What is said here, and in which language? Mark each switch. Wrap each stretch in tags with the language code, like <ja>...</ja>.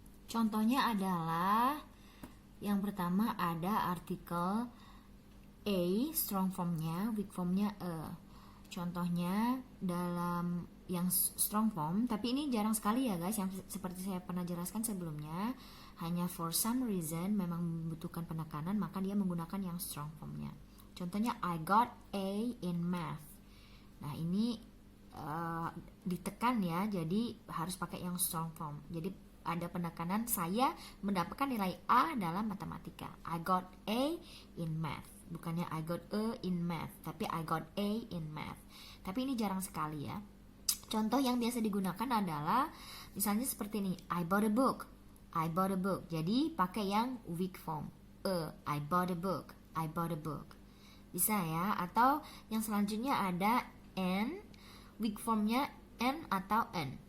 <id>Contohnya adalah yang pertama ada artikel a, strong formnya, weak formnya a. Contohnya dalam yang strong form, tapi ini jarang sekali ya guys, yang seperti saya pernah jelaskan sebelumnya, hanya</id> <en>for some reason</en> <id>memang membutuhkan penekanan, maka dia menggunakan yang strong formnya.</id> <en>Contohnya I got A in math.</en> <id>Nah, ini ditekan ya, jadi harus pakai yang strong form. Jadi ada penekanan, saya mendapatkan nilai A dalam matematika.</id> <en>I got A in math.</en> <id>Bukannya</id> <en>I got A in math,</en> <id>tapi I got A in math. Tapi ini jarang sekali ya. Contoh yang biasa digunakan adalah misalnya seperti ini,</id> <en>I bought a book. I bought a book.</en> <id>Jadi pakai yang weak form.</id> <en>I bought a book. I bought a book.</en> <id>Bisa ya. Atau yang selanjutnya ada N, weak formnya N atau N.</id>